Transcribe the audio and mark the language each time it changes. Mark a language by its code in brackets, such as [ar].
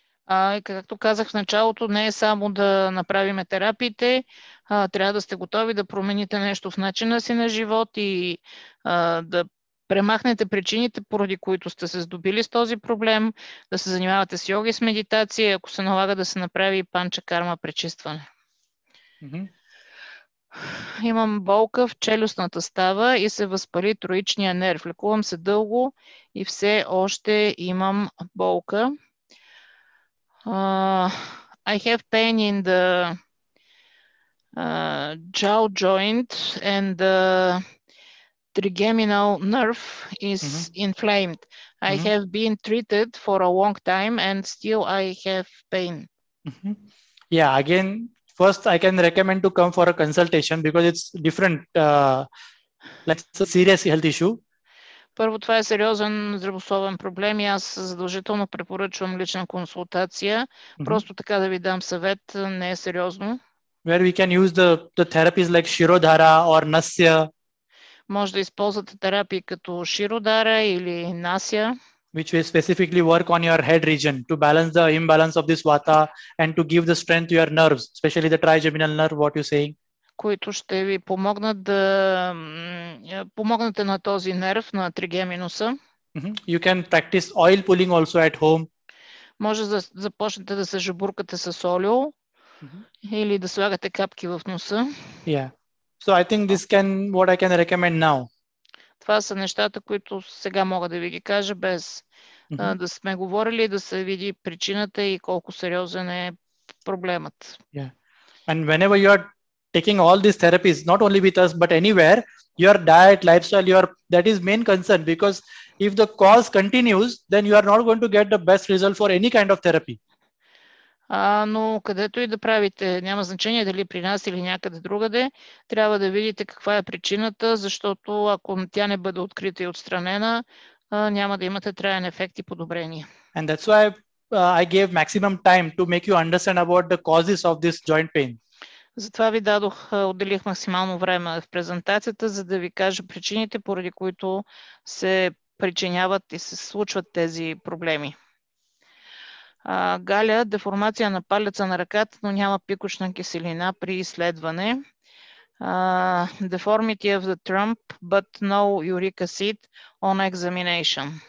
[bg] И както казах в началото, не е само да направим терапиите, трябва да сте готови да промените нещо в начина си на живот и да премахнете причините, поради които сте се здобили с този проблем, да се занимавате с йога и с медитация, ако се налага да се направи панчакарма пречистване. Имам болка в челюстната става и се възпали троичния нерв. Лекувам се дълго и все още имам болка. [en] I have pain in the jaw joint and the trigeminal nerve is inflamed. I have been treated for a long time and still I have pain. Yeah, again, first I can recommend to come for a consultation because it's different, like it's a serious health issue. [bg] Първо, това е сериозен здравословен проблем и аз задължително препоръчвам лична консултация. Просто така да ви дам съвет не е сериозно. [en] Where we can use the therapies like Shirodhara or Nasya. [bg] Може да използвате терапии като Широдара или Насия, [en] which will specifically work on your head region to balance the imbalance of this vata and to give the strength to your nerves, especially the trigeminal nerve, what you're saying. [bg] които ще ви помогнат да помогнете на този нерв, на тригеминуса. [en] You can practice oil pulling also at home. [bg] Може да започнете да се жабуркате с олио или да слагате капки в носа. Yeah. [en] So I think this can what I can recommend now. [bg] Това са нещата, които сега мога да ви ги кажа, без да сме говорили, да се види причината и колко сериозен е проблемът. Yeah. [en] And whenever you are taking all these therapies, not only with us, but anywhere, your diet, lifestyle, that is main concern, because if the cause continues, then you are not going to get the best result for any kind of therapy. [bg] Но където и да правите, няма значение дали при нас или някъде другаде, трябва да видите каква е причината, защото ако тя не бъде открита и отстранена, няма да имате траен ефект и подобрение. [en] And that's why I gave maximum time to make you understand about the causes of this joint pain. [bg] Затова ви отделих максимално време в презентацията, за да ви кажа причините, поради които се причиняват и се случват тези проблеми. Галя, деформация на палеца на ръката, но няма пикочна киселина при изследване. [en] Deformity of the thumb, but no uric acid on examination.